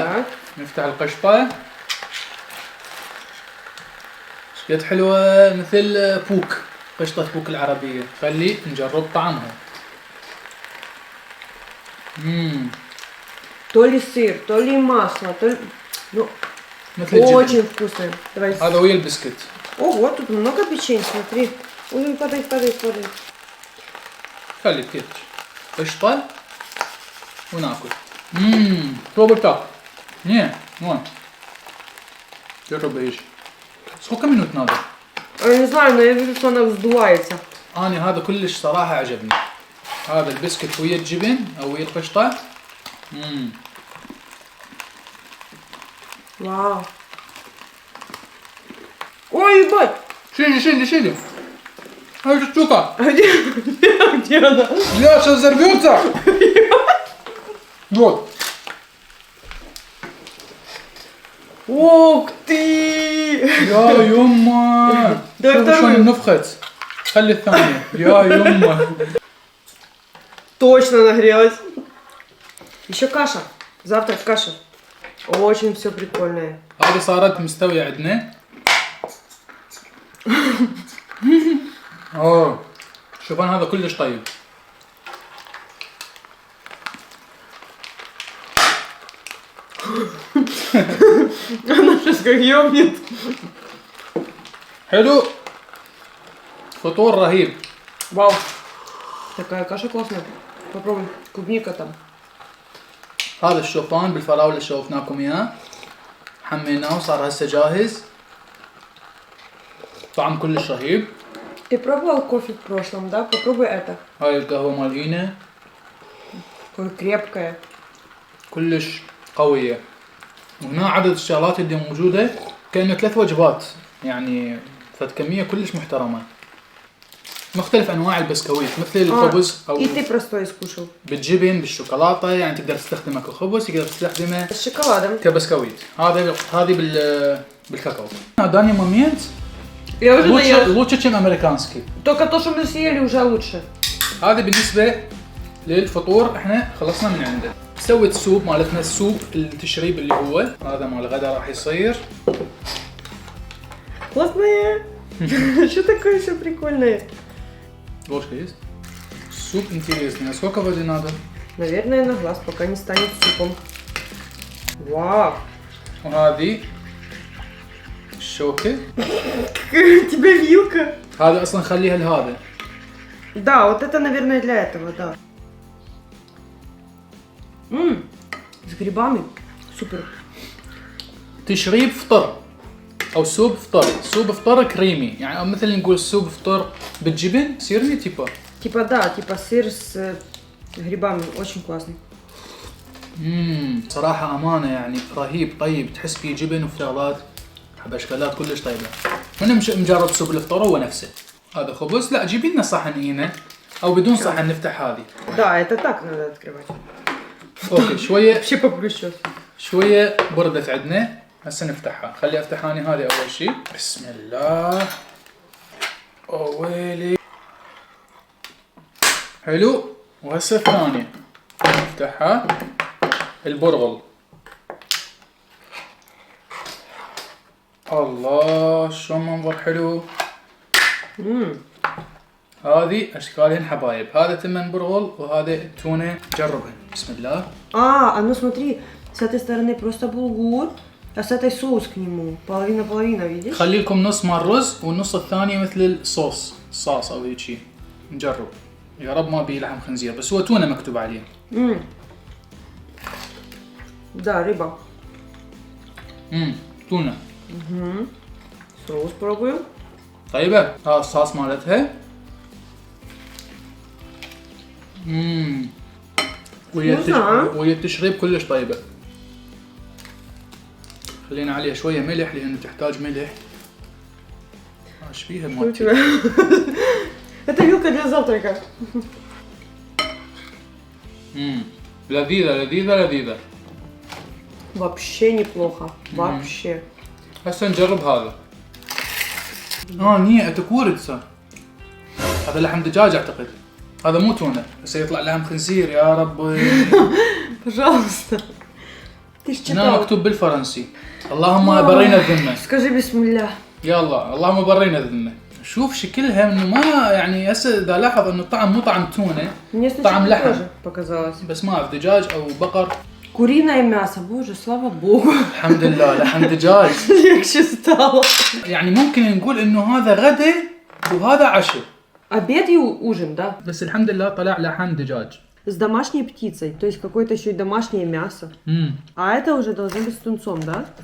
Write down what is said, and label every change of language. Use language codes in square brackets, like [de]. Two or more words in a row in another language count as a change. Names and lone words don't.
[ru] Так. [ar] نفتح القشطة. شقد حلوة مثل بوك. قشطة بوك العربية. خلي نجرب طعمها. [ru] То ли сыр, то ли масло, то ли... Ну, [ar] مثل الجبن. [ru] очень вкусное. Давай. [ar] هذا ويا البسكت. [ru] Ого, тут много печенья, смотри. Ой, падай. [ar] خلي كيف قشطة وناكل. [ru] пробуй. Не, вон. [ar] جرب ايش. [ru] Сколько минут надо؟ Я не знаю, но я вижу, что она вздувается. [ar] أنا هذا كلش صراحة عجبني. هذا البسكت ويا الجبن أو ويا القشطة. [ru] Вау. Ой, ебать. [ar] شيلي. هاي الشوكة. [ru] Где она? لا сейчас взорвется. Вот. Ух ты! [ar] يا يما. [ru] Да [ar] شوف [ru] это [ar] شلون [ru] мы. [ar] نفخت. خلي الثانية. يا يما. [ru] Точно нагрелась. Еще каша. Завтрак каша. Очень все прикольное. [ar] هذه صارت مستوية عندنا. شوفان هذا كلش طيب. [ru] Она сейчас как ёбнет. [ar] حلو. فطور رهيب. [ru] Вау. Такая каша классная. Попробуй. Клубника там. [ar] هذا الشوفان بالفراولة اللي شوفناكم اياه، حميناه وصار هسه جاهز. طعم كلش رهيب. [ru] Ты пробовал кофе в прошлом, да? Попробуй это. [ar] هاي القهوة مالينا [ru] Какое крепкое. [ar] كلش قوية. وهنا عدد الشغلات اللي موجودة كأنه 3 وجبات، يعني فد كمية كلش محترمة. مختلف انواع البسكويت مثل الخبز او [ru] И ты простой скушал. [ar] بالجبن بالشوكولاتة، يعني تقدر تستخدمه كخبز، تقدر تستخدمه [ru] С шоколадом. [ar] كبسكويت. هذه بالكاكاو. [ru] данный момент Я уже доела. лучше чем американский. Только то, что мы съели, уже лучше. [ar] هذا بالنسبة للفطور احنا خلصنا من عنده. سويت السوب مالتنا، السوب التشريب اللي هو هذا مال الغدا راح يصير. [ru] Классное. Что такое все прикольное? ложка есть? Суп интересный. А сколько воды надо? Наверное, на глаз, пока не станет супом. Вау. [ar] وهذه الشوكة. [ru] Какая у тебя вилка. [ar] هذا اصلا خليها لهذا. [ru] Да, вот это, наверное, для этого, да. С грибами. Супер. [ar] تشريب فطر او سوب فطر. سوب فطر كريمي، يعني او مثل نقول سوب فطر بالجبن [ru] сырный типа. Типа, да, типа сыр с грибами. Очень классный. [ar] صراحة امانة يعني رهيب طيب، تحس فيه جبن وفشغلات باشكالات كلش طيبة. من مجرب سوب الفطور هو نفسه. هذا خبز، لا جيبي لنا صحن هنا او بدون صحن نفتح هذه. [ru] Да, это так надо открывать. [ar] اوكي شوية [ru] Вообще попроще. [ar] شوية بردت عندنا، هسه نفتحها. خلي افتح اني هذه اول شيء. بسم الله. ويلي حلو. وهسه الثانية نفتحها. البرغل. الله شو منظر حلو. هذه اشكالهن حبايب. هذا تمن برغل وهذا تونة. جربها. بسم الله. [ru] А ну смотри, с этой стороны просто булгур, а с этой соус к нему. Половина-половина, видишь? [ar] خلي لكم نص مال رز والنص الثاني مثل الصوص او هيك شيء. نجرب. يا رب ما بيه لحم خنزير، بس هو تونة مكتوب عليه. [ru] Да, рыба. [ar] تونة. [ru] Соус пробую. [ar] طيبة. ها الصوص مالتها. ويا التشريب كلش طيبة. خلينا عليها شوية ملح لأنه تحتاج ملح. ايش فيها مالتي؟ [ru] Это вилка для завтрака. [ar] لذيذة. [ru] Вообще неплохо. Вообще. [ar] هسه نجرب هذا. نية اتكورتسا. هذا لحم دجاج اعتقد. هذا مو تونة، هسه يطلع لحم خنزير يا ربي. [ru] Пожалуйста. Ты ж [ar] هنا [ru] читал. [ar] مكتوب بالفرنسي. اللهم برينا الذمة. [ru] Скажи бисмилlah. [ar] يلا اللهم برينا الذمة. شوف شكلها انه ما يعني هسه اذا لاحظ انه الطعم مو طعم تونة، [ru] Мне [ar] طعم [ru] сначала [ar] لحم. [ru] тоже показалось. [ar] بس ما اعرف دجاج او بقر. [ru] Куриное мясо, боже, слава богу. [ar] الحمد لله لحم دجاج. [ru] Легче стало. [ar] يعني ممكن نقول انه هذا غدا وهذا عشاء. [ru] Обед и ужин, да? [ar] بس الحمد لله طلع لحم دجاج. [ru] С домашней птицей, то есть какое-то еще и домашнее мясо. А это уже должно быть с тунцом, да?